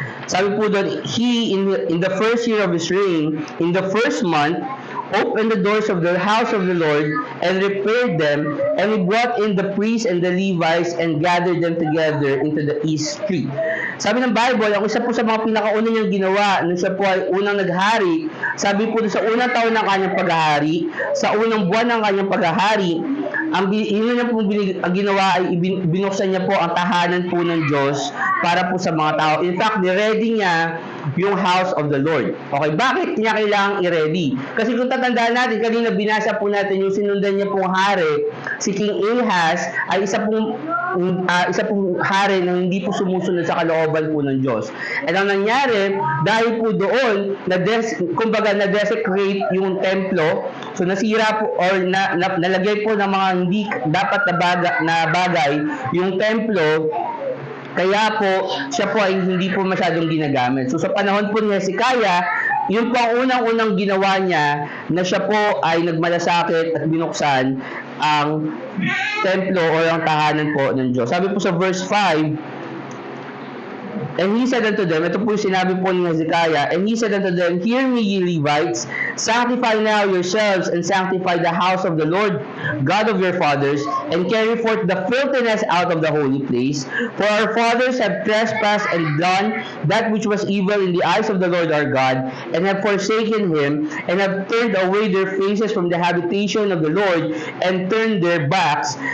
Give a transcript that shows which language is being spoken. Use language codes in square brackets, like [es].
[tl] Sabi po doon, [en] he in the first year of his reign, in the first month, opened the doors of the house of the Lord and repaired them, and he brought in the priests and the Levites and gathered them together into the east street. [tl] Sabi ng Bible, ang isa po sa mga pinakauna niyang ginawa nung siya po ay unang naghari, sabi po sa unang taon ng kanyang paghahari, sa unang buwan ng kanyang paghahari, ang ginawa ay binuksan niya po ang tahanan po ng Diyos para po sa mga tao. [en] In fact, [tl] ni-ready niya yung [en] house of the Lord. [tl] Okay, bakit niya kailangang i-ready? Kasi kung tatandaan natin, kanina binasa po natin yung sinundan niya pong hari, si King Ahaz ay isa pong hari na hindi po sumusunod sa kalooban po ng Diyos. At ang nangyari, dahil po doon, na-desecrate yung templo, so nasira po or nalagay po ng mga hindi dapat na bagay yung templo, kaya po siya po ay hindi po masyadong ginagamit. So sa panahon po ni Hezekiah, yun po ang unang-unang ginawa niya na siya po ay nagmalasakit at binuksan ang templo o ang tahanan po ng Diyos. Sabi po sa verse 5, [en] And he said unto them, [tl] ito po yung sinabi po ni Hezekiah, [en] and he said unto them, Hear me, ye Levites, sanctify now yourselves, and sanctify the house of the Lord God of your fathers, and carry forth the filthiness out of the holy place. For our fathers have trespassed and done that which was evil in the eyes of the Lord our God, and have forsaken him, and have turned away their faces from the habitation of the Lord, and turned their backs.